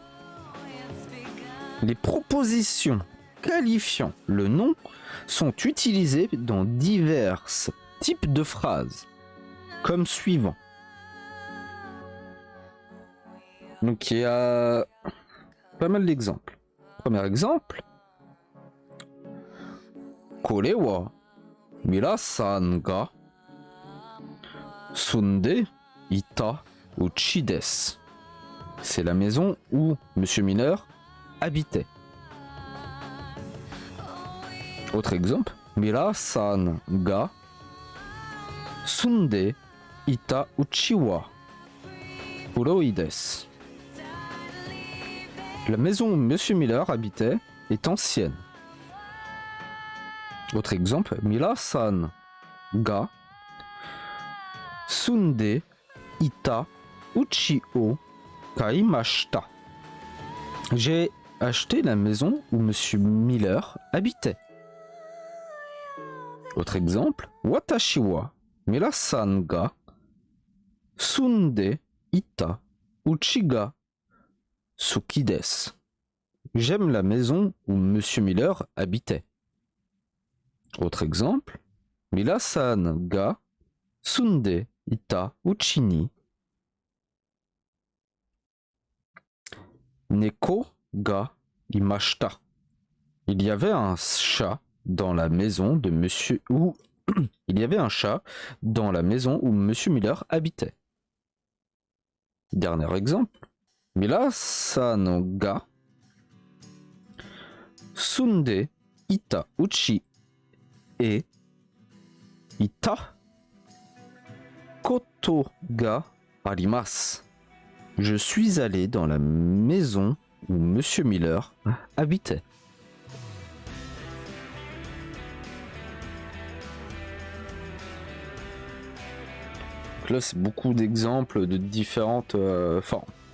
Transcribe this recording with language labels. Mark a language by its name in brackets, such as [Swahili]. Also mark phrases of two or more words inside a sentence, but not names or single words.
[French] Les propositions qualifiant le nom sont utilisées dans divers types de phrases comme suivant. Donc il y a pas mal d'exemples. Premier exemple. [Japanese] これはミラーさんが住んでいたうちです. [French] C'est la maison où Monsieur Miller habitait. Autre exemple. [Japanese] ミラーさんが住んでいたうちは黒いです. [French] La maison où Monsieur Miller habitait est ancienne. Autre exemple, [Japanese] ミラーさんが住んでいたうちを買いました. [French] J'ai acheté la maison où Monsieur Miller habitait. Autre exemple, [Japanese] 私はミラーさんが住んでいたうちが好きです. [French] J'aime la maison où Monsieur Miller habitait. Autre exemple, [Japanese] ミラーさんが住んでいたうちに猫がいました. [French] Il y avait un chat dans la maison de Monsieur où il y avait un chat dans la maison où Monsieur Miller habitait. Dernier exemple, [Japanese] ミラーさんが住んでいたうち et いたことがあります. [French] Je suis allé dans la maison où Monsieur Miller habitait. Donc là, c'est beaucoup d'exemples de différentes formes.